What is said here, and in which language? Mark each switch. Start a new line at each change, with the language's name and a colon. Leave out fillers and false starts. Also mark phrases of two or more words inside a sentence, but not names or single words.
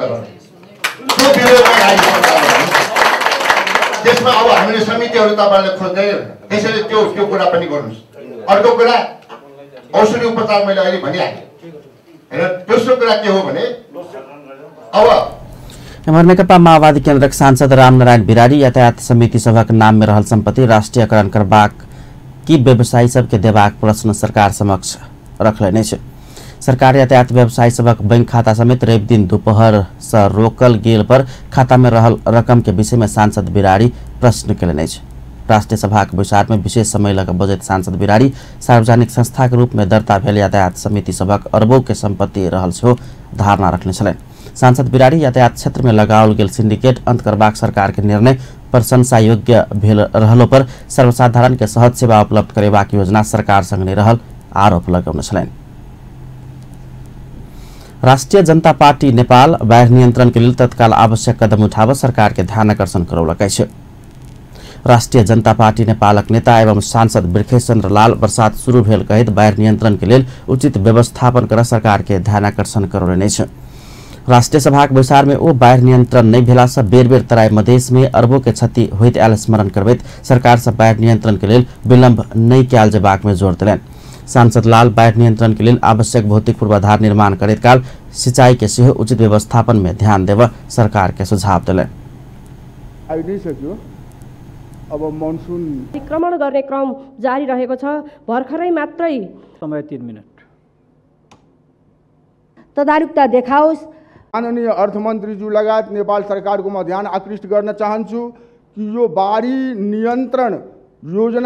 Nepali: तर त्यो त्यसमा अब हामीले समितिहरू तपाईँले खोज्दैन। त्यसैले त्यो कुरा पनि गर्नुहोस्। अर्को कुरा औषधि उपचार मैले अहिले भनिहालेँ। दोस्रो कुरा के हो भने अब
Maithili: नेकपा माओवादी केन्द्रक सांसद रामनारायण बिरारी यातायात समिति सभक नाम में रहल संपत्ति राष्ट्रीयकरण करबाक की व्यवसायी सबके देबाक प्रश्न सरकार समक्ष रखलनि छै। सरकार यातायात व्यवसायी सबक बैंक खाता समेत रवि दिन दोपहर से रोकल गेल पर खाता में रहल रकम के विषय में सांसद बिरारी प्रश्न कयलनि छै। राष्ट्रीय सभा के विचार में विशेष समय लग बजैत सांसद बिरारी सार्वजनिक संस्था के रूप में दर्ता भेल यातायात समिति सबक अरबों के संपत्ति रहल सेहो धारणा रखने छलनि। सांसद बिरारी यातायात क्षेत्र में लगाओल गेल सिंडिकेट अंत करबाक सरकार के निर्णय प्रशंसा योग्य भेल रहलो पर सर्वसाधारण के सहज सेवा उपलब्ध करेबाक योजना सरकार संग नहीं रहल आरोप लगौने छलनि। राष्ट्रिय जनता पार्टी नेपाल बाढ़ नियंत्रण के लिए तत्काल आवश्यक कदम उठाव सरकार के ध्यान आकर्षण करौलक अछि। राष्ट्रिय जनता पार्टी नेपालक नेता एवं सांसद बिरखेचन्द्र लाल बरसात शुरू भेल कहैत बाढ़ नियंत्रण के लिए उचित व्यवस्थापन कर सरकार के ध्यान आकर्षण करौने छै। राष्ट्रीय सभा के विचार में ओ बाढ़ नियंत्रण नहीं भेला से बेर बेर तराई मधेश में अरबों के क्षति होइत आयल स्मरण करबैत सरकार से बाढ़ नियंत्रण के लिए विलंब नहीं कयल जेबाक में जोर देलनि। सांसद लाल बाढ़ नियंत्रण के लिए आवश्यक भौतिक पूर्वाधार निर्माण करैत काल सिंचाई के सेहो उचित व्यवस्थापन में ध्यान देव सरकार के सुझाव दिले।
Nepali: अब मनसून अतिक्रमण गर्ने क्रम जारी रहेको छ। भर्खरै मात्रै समय 3 मिनट तदारुकता देखाओस्। माननीय अर्थमन्त्रीज्यू लगायत नेपाल सरकारको म ध्यान आकृष्ट गर्न चाहन्छु कि यो बाढी नियन्त्रण योजना